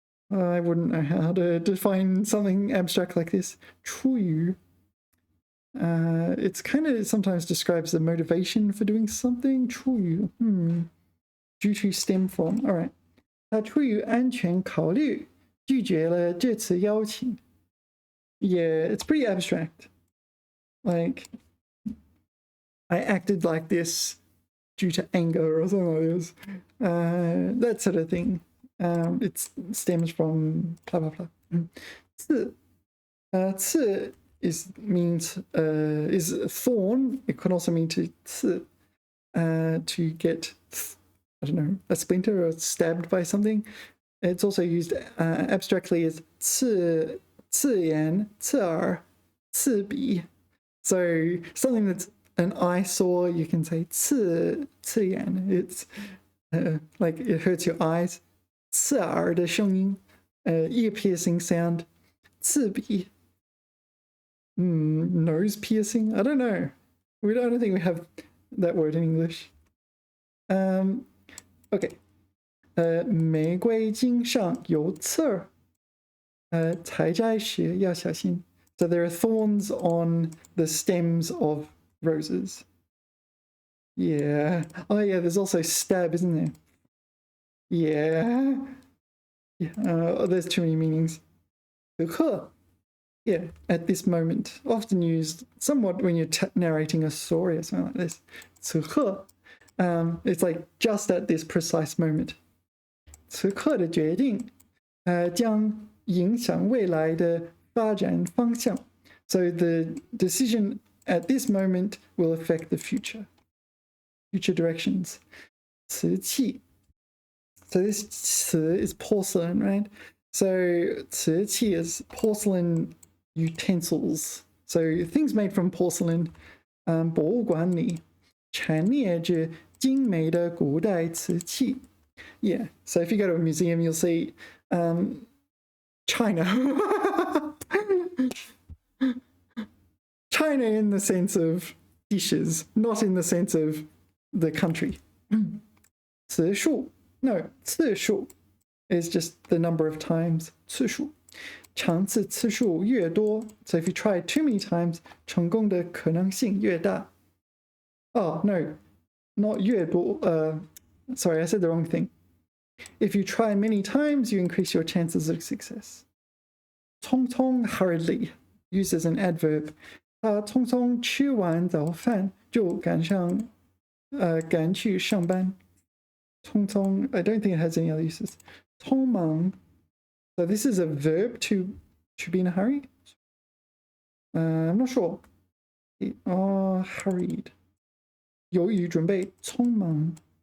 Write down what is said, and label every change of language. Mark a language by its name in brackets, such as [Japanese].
[English] I wouldn't know how to define something abstract like this. 出于 it's kind of sometimes describes the motivation for doing something. 出于 due to, stem from. All right. [Chinese] 他出于安全考虑拒绝了这次邀请. [English] Yeah, it's pretty abstract. Like, I acted like this due to anger or something like this. That sort of thing. It stems from blah blah blah. 刺 means is thorn. It could also mean to 刺 to get, I don't know, a splinter or stabbed by something. It's also used abstractly as 刺眼, 刺耳, 刺鼻. So something that's an eyesore, you can say 刺眼. It's like it hurts your eyes. [Chinese] 刺耳的声音, [English] ear piercing sound. [Chinese] 刺鼻. [English] Nose piercing. I don't know. I don't think we have that word in English. Okay. [Chinese] 玫瑰茎上有刺儿，采摘时要小心。 [English] So there are thorns on the stems of roses. Yeah. Oh, yeah, there's also stab, isn't there? Yeah. There's too many meanings. 此刻 Yeah, at this moment. Often used somewhat when you're narrating a story or something like this. 此刻 it's like just at this precise moment. [Chinese] 此刻的决定将影响未来的发展方向. [English] So the decision at this moment will affect the future directions. [Chinese] 瓷器. [English] So this 瓷 is porcelain, right? So 瓷器 is porcelain utensils. So things made from porcelain. [Chinese] 博物馆里陈列着精美的古代瓷器. [English] Yeah, so if you go to a museum, you'll see China. China in the sense of dishes, not in the sense of the country. 次数 No, 次数 is just the number of times. [Chinese] 次数尝试次数越多 [English] So if you try it too many times, [Chinese] 成功的可能性越大. [English] Oh, no, not 越多.Sorry, I said the wrong thing. If you try many times, you increase your chances of success. 匆匆 hurriedly, used as an adverb. [Chinese] 他匆匆吃完早饭就赶去上班. [English] 匆匆 I don't think it has any other uses. 匆忙 So this is a verb to be in a hurry. I'm not sure. Oh, hurried. [Chinese] 由于准备匆忙.